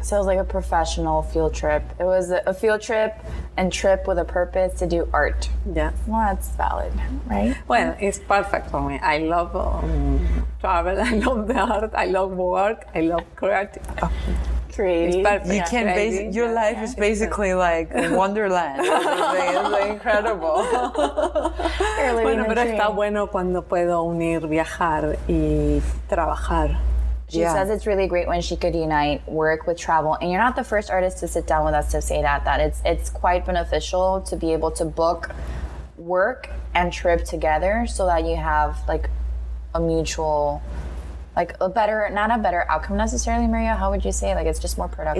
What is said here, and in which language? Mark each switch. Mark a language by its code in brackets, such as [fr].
[en] So it was like a professional field trip. It was a field trip and trip with a purpose to do art. Yeah. Well, that's valid, right? Well, it's perfect for me. I love travel. I love the art. I love work. I love creative. Creative. It's perfect. You can your life is basically like Wonderland. It's incredible. [es] Bueno, pero está bueno cuando puedo unir viajar y trabajar. [en] She says it's really great when she could unite work with travel. And you're not the first artist to sit down with us to say that it's quite beneficial to be able to book work and trip together so that you have like a mutual, like a better, not a better outcome necessarily, Maria. How would you say? Like, it's just more productive.